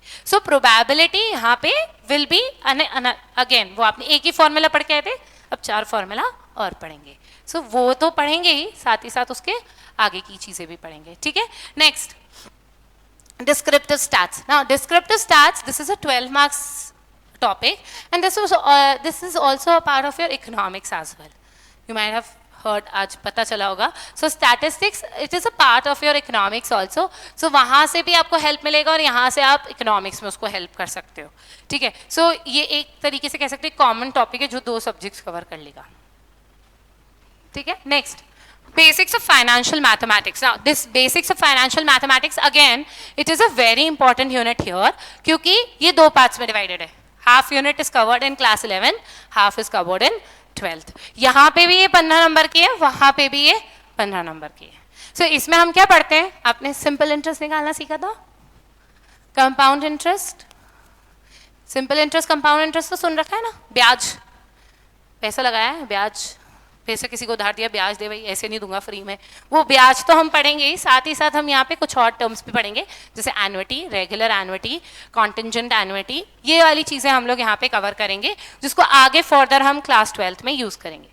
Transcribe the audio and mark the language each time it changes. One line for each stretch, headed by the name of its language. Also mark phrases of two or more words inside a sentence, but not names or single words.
English: so probability
Hindi: यहाँ पे
English: will be again,
Hindi: वो आपने एक ही फॉर्मूला पढ़ के आए थे, अब 4 फॉर्मूला और पढ़ेंगे। सो वो तो पढ़ेंगे ही, साथ ही साथ उसके आगे की चीजें भी पढ़ेंगे, ठीक है।
English: Next, descriptive stats. Now descriptive stats, this is a 12 marks topic, and this is also a part of your economics as well. You might have heard,
Hindi: आज पता चला होगा।
English: So statistics, it is a part of your economics also.
Hindi: So वहाँ से भी आपको help मिलेगा और यहाँ से आप economics में उसको help कर सकते हो, ठीक है। So ये एक तरीके से कह सकते हैं
English: common topic
Hindi: है जो
English: 2 subjects cover
Hindi: कर लेगा, ठीक है।
English: Next, Basics of financial mathematics. Now, this basics of financial mathematics, again, it is a very important unit here,
Hindi: क्योंकि ये दो parts में divided है.
English: Half unit is covered in class 11, half is covered in 12th.
Hindi: यहाँ पे भी ये 15 नंबर की है, वहाँ पे भी ये 15 नंबर की है. So इसमें हम क्या पढ़ते हैं? आपने
English: simple interest
Hindi: निकालना सीखा था?
English: Compound interest, simple interest, compound interest
Hindi: तो सुन रखा है ना? ब्याज, पैसा लगाया है, ब्याज, पैसे किसी को उधार दिया, ब्याज दे भाई, ऐसे नहीं दूंगा फ्री में, वो ब्याज तो हम पढ़ेंगे ही, साथ ही साथ हम यहाँ पे कुछ और टर्म्स भी पढ़ेंगे, जैसे
English: annuity, regular annuity, contingent annuity,
Hindi: ये वाली चीजें हम लोग यहाँ पे कवर करेंगे, जिसको आगे फर्दर हम
English: class 12th
Hindi: में यूज करेंगे.